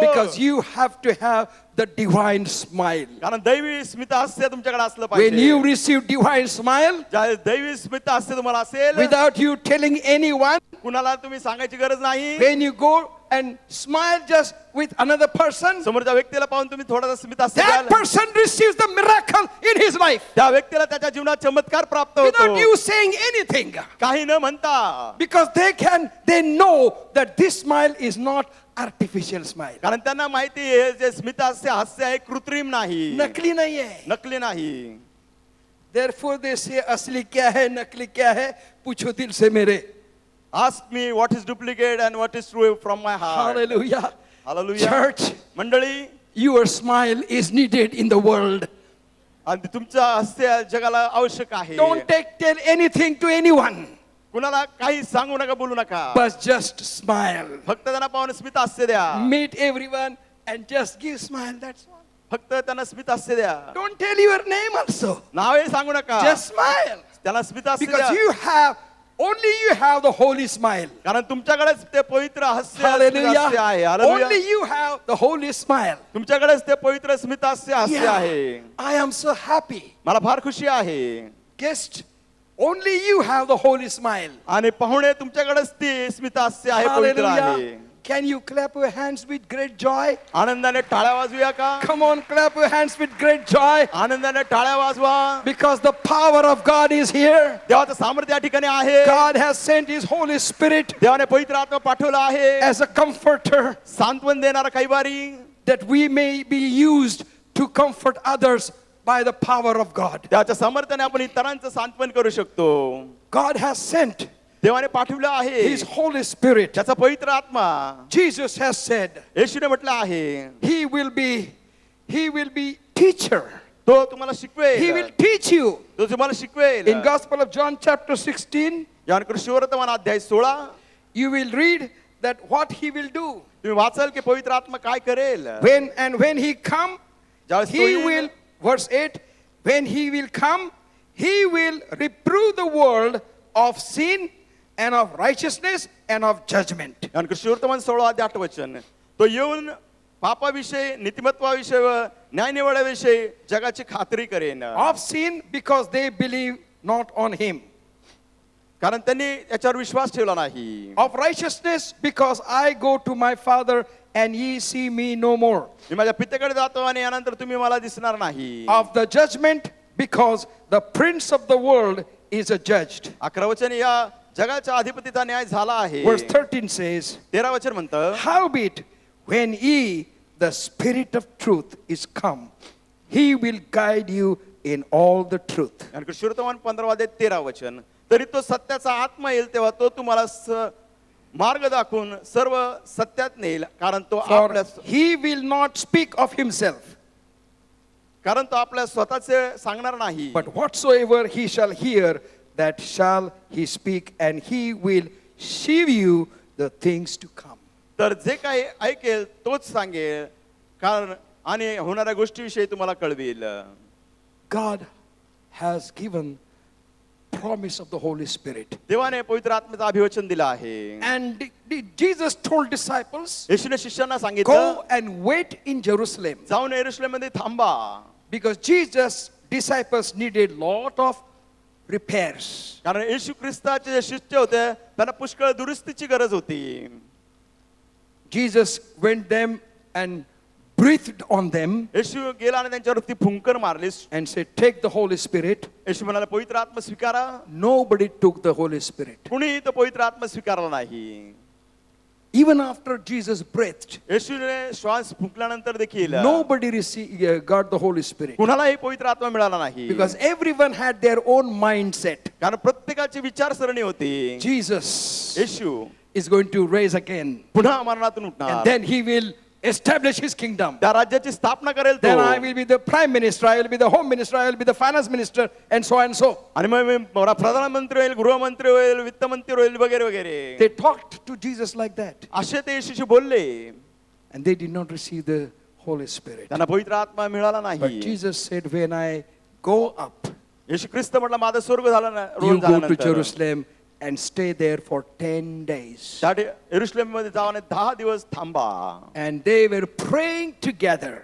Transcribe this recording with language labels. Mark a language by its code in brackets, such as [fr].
[en] Because you have to have the divine smile. [mr] कारण दैवी स्मितास्य तुमच्याकडे असलं [en] When you [mr] पाहिजे. [en] receive divine smile, [mr] ज्या दैवी स्मितास्य तुम्हाला असेल, [en] without you telling anyone, [mr] कुणाला तुम्ही सांगायची गरज नाही. [en] when you go and smile just with another person, [mr] समोरच्या व्यक्तीला पाहून तुम्ही थोडासा स्मितास्य [en] that [mr] द्याल. [en] person receives the miracle in his life [mr] त्या व्यक्तीला त्याच्या जीवनात चमत्कार प्राप्त [en] without [mr] होतो. [en] you saying anything. [mr] काही न म्हणता. [en] Because they know that this smile is not artificial smile. [mr] कारण त्यांना माहिती आहे जे स्मितास्य हास्य आहे कृत्रिम नाही, [hi] नकली नहीं है. [mr] नकली नाही. [en] Therefore they say [hi] असली क्या है नकली क्या है पूछो दिल से मेरे. [en] Ask me what is duplicate and what is true from my heart. Hallelujah. Hallelujah. Church, [mr] मंडळी, [en] your smile is needed in the world. [mr] आणि तुमचं हास्य जगाला आवश्यक आहे. [en] Don't tell anything to anyone, [mr] कुणाला काही सांगू नका, बोलू नका. [en] but just smile. [mr] फक्त त्यांना पाहून स्मितास्य द्या. [en] Meet everyone and just give smile. That's all. [mr] फक्त त्यांना स्मितास्य द्या. [en] Don't tell your name also. [mr] नावही सांगू नका. [en] Just smile. [mr] त्याला स्मितास्य [en] Because [mr] द्या. [en] only you have the holy smile. [mr] कारण तुमच्याकडेच ते पवित्र हास्य [en] Hallelujah. [mr] स्मितास्य आहे. Hallelujah. [en] Only you have the holy smile. [mr] तुमच्याकडेच ते पवित्र स्मितास्य हास्य [en] Yeah. [mr] आहे. [en] I am so happy. [mr] मला फार खुशी आहे. [en] Guest, only you have the holy smile. [mr] आणि पाहुणे तुमच्याकडेच ती स्मितास्य आहे, पवित्र आहे. [en] Hallelujah. Can you clap your hands with great joy? [mr] आनंदाने टाळ्या वाजवूया का? [en] Come on, clap your hands with great joy. [mr] आनंदाने टाळ्या वाजवा. [en] Because the power of God is here. [mr] देवाचं सामर्थ्य या ठिकाणी आहे. [en] God has sent His Holy Spirit [mr] देवाने पवित्र आत्मा पाठवला आहे, [en] as a comforter [mr] सांत्वन देणारा कैवारी, [en] that we may be used to comfort others by the power of God. [mr] त्याच्या सामर्थ्याने आपण इतरांचं सांत्वन करू शकतो. [en] God has sent [mr] देवाने पाठवलं आहे [en] His Holy Spirit. [mr] त्याचा पवित्र आत्मा. [en] Jesus has said [mr] येशूने म्हटलं आहे [en] He will be teacher. [mr] तो तुम्हाला [en] He [mr] शिकवेल. [en] will teach you. [mr] तो तुम्हाला शिकवेल. [en] In Gospel of John chapter 16, [mr] यान कृष्णवर्तमान अध्याय 16 [en] you will read that what He will do. [mr] तुम्ही वाचाल की पवित्र आत्मा काय करेल. [en] When He come, [mr] ज्यावेळेस तो [en] He [mr] येईल, [en] will, verse 8, when He will come, He will reprove the world of sin and of righteousness and of judgment. [mr] यान कृष्णवर्तमान 16 अध्याय 8 वचन. तो येऊन पापाविषयी, नीतिमत्वाविषयी व न्यायनिवाड्याविषयी जगाची खात्री करेन. [en] Of sin because they believe not on Him. [mr] कारण त्यांनी याच्यावर विश्वास ठेवला नाही. [en] Of righteousness because I go to my Father and ye see me no more. [mr] मी माझ्या पित्याकडे जातो आणि यानंतर तुम्ही मला दिसणार नाही. [en] Of the judgment because the prince of the world is judged. [mr] 11 वचन या जगाच्या अधिपतीचा न्याय झाला आहे. [en] Verse 13 says, [mr] 13 वचन म्हणतं, [en] howbeit when ye the Spirit of truth is come, He will guide you in all the truth. [mr] आणि कृष्णवर्तमान 15 अध्याय 13 वचन. तरी तो सत्याचा आत्मा येईल तेव्हा तो तुम्हाला मार्ग दाखवून सर्व सत्यात नेईल. कारण तो [en] For He will not speak of Himself, [mr] आपल्या स्वतःचे सांगणार नाही. [en] but whatsoever He shall hear, that shall He speak, and He will shew you the things to come. [mr] तर जे काही ऐकेल तोच सांगेल, कारण आणि होणाऱ्या गोष्टीविषयी तुम्हाला कळवेल. [en] God has given promise of the Holy Spirit. [mr] देवाने पवित्र आत्म्याचं अभिवचन दिलं आहे. [en] And Jesus told disciples, [mr] येशूने शिष्यांना सांगितलं, [en] go and wait in Jerusalem. [mr] जाऊन यरूशलेममध्ये थांबा. [en] Because Jesus' disciples needed lot of repairs. [mr] कारण येशू ख्रिस्ताचे जे शिष्य होते त्यांना पुष्कळ दुरुस्तीची गरज होती. [en] Jesus went them and breathed on them [mr] येशू गेला आणि त्यांच्यावरती फुंकर मारली. [en] and said, take the Holy Spirit. [mr] येशू म्हणाला, पवित्र आत्मा स्वीकारा. [en] Nobody took the Holy Spirit. [mr] कुणीही तो पवित्र आत्मा स्वीकारला नाही. [en] Even after Jesus breathed, [mr] येशूने श्वास फुंकल्यानंतर देखील [en] nobody got the Holy Spirit. [mr] कुणालाही पवित्र आत्मा मिळाला नाही. [en] Because everyone had their own mindset. [mr] कारण प्रत्येकाची विचारसरणी होती. [en] Jesus [mr] Yeshu [en] is going to raise again. [mr] पुन्हा मरणातून [en] And [mr] उठणार. [en] then he will establish his kingdom. [mr] त्या राज्याची स्थापना करेल तो. [en] Then I will be the prime minister, I will be the home minister, I will be the finance minister, and so and so. [mr] आणि मग मी प्रधानमंत्री होईल, गृहमंत्री होईल, वित्तमंत्री होईल, वगैरे वगैरे. [en] They talked to Jesus like that. [mr] असे ते येशूशी बोलले. [en] And they did not receive the Holy Spirit. [mr] त्यांना पवित्र आत्मा मिळाला [en] But [mr] नाही. [en] Jesus said, when I go up, [mr] येशू ख्रिस्त म्हटलं, माझा स्वर्ग झाला ना, [en] you go to [mr] झाल्यानंतर [en] Jerusalem and stay there for 10 days. [mr] यरूशलेम मध्ये जाऊन 10 दिवस थांबा. [en] And they were praying together.